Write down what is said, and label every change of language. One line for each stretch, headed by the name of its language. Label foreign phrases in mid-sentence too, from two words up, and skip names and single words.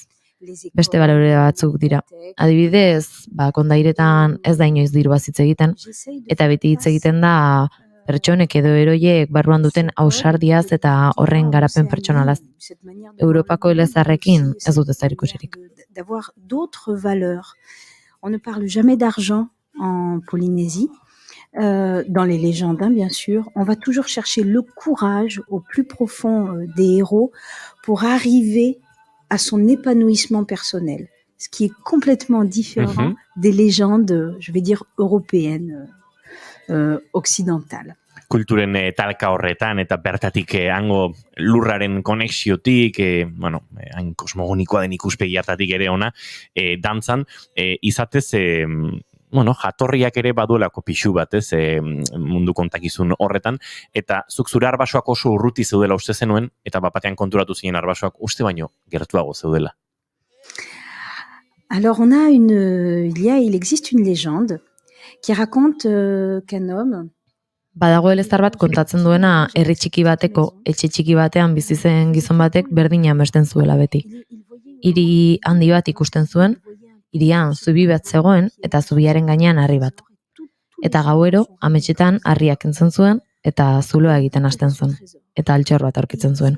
Basque: Beste balore batzuk dira. Adibidez, kondairetan ez da inoiz dirua hitz egiten, eta beti hitz egiten da pertsonek edo eroiek barruan duten ausardiaz eta horren garapen pertsonalaz. Europako elezarrekin ez dute zerikusirik.
French: D'avoir d'autres valeurs. On ne parle jamais d'argent en Polynésie. Dans les légendes, bien sûr, on va toujours chercher le courage au plus profond des héros pour arriver à son épanouissement personnel, ce qui est complètement différent des légendes, je vais dire, européennes, occidentales.
Basque: Kulturen talka horretan eta bertatik hango lurraren konexiotik, hain kosmogonikoa den ikuspegi hartatik ere ona, dantzan, izatez, jatorriak ere baduelako pixu bat, mundu kontakizun horretan, eta zuk zure Arbasoak oso urruti zeudela uste zenuen, eta bapatean konturatu zinen Arbasoak uste baino gertuago zeudela.
French: Alors il existe une légende qui raconte qu'un homme.
Basque: Badago eleztar bat kontatzen duena herri txiki bateko, etxe txiki batean bizi zen gizon batek berdina amesten zuela beti. Hiri handi bat ikusten zuen, hirian zubi bat zegoen eta zubiaren gainean harri bat. Eta gauero ametsetan harriak entzen zuen eta zuloa egiten hasten zuen, eta altxor bat aurkitzen zuen.